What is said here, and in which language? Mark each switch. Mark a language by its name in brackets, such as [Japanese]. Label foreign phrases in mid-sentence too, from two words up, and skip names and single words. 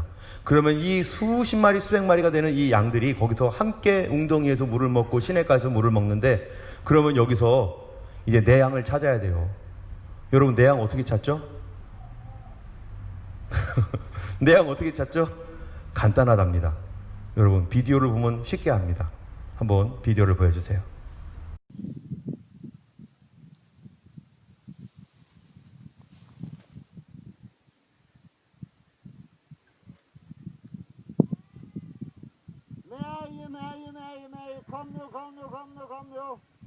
[Korean] 그러면 이 수십 마리, 수백 마리가 되는 이 양들이 거기서 함께 웅덩이에서 물을 먹고 시냇가에서 물을 먹는데, 그러면 여기서 이제 내 양을 찾아야 돼요. 여러분, 내 양 어떻게 찾죠? 내 양 어떻게 찾죠? 간단하답니다. 여러분, 비디오를 보면 쉽게 압니다. 한번 비디오를 보여주세요. Kom nu, kom nu, kom nu, kom nu.